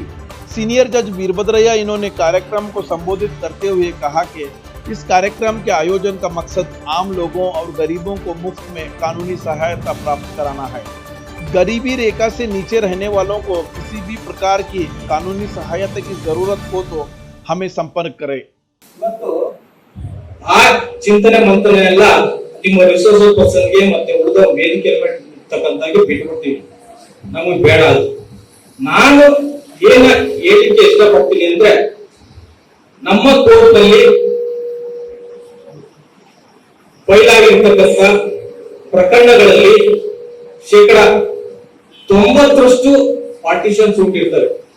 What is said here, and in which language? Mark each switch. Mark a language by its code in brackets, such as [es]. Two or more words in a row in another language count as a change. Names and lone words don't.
[hi] सीनियर जज वीरभद्रैया इन्होंने कार्यक्रम को संबोधित करते हुए कहा कि इस कार्यक्रम के आयोजन का मकसद आम लोगों और गरीबों को मुफ्त में कानूनी सहायता प्राप्त कराना है। गरीबी रेखा से नीचे रहने वालों को किसी भी प्रकार की कानूनी सहायता की जरूरत हो तो हमें संपर्क करें। [kn] ಚಿಂತನೆ ಮಂಥನ ಎಲ್ಲ ನಿಮ್ಮ [en] resource person [kn] ಗೆ ಮತ್ತೆ ಉಳಿದ ವೇದಿಕೆ ಇರ್ತಕ್ಕಂತಾಗಿ ಬಿಟ್ಬಿಡ್ತೀವಿ, ನಮಗೆ ಬೇಡ ಅದು। ನಾನು ಏನ ಹೇಳಿಕೆ ಇಷ್ಟಪಡ್ತೀನಿ ಅಂದ್ರೆ, ನಮ್ಮ ಕೋರ್ಟ್ ನಲ್ಲಿ ಬಯಲಾಗಿರ್ತಕ್ಕಂಥ ಪ್ರಕರಣಗಳಲ್ಲಿ 90% [en] partition suit [kn] ಇರ್ತವೆ।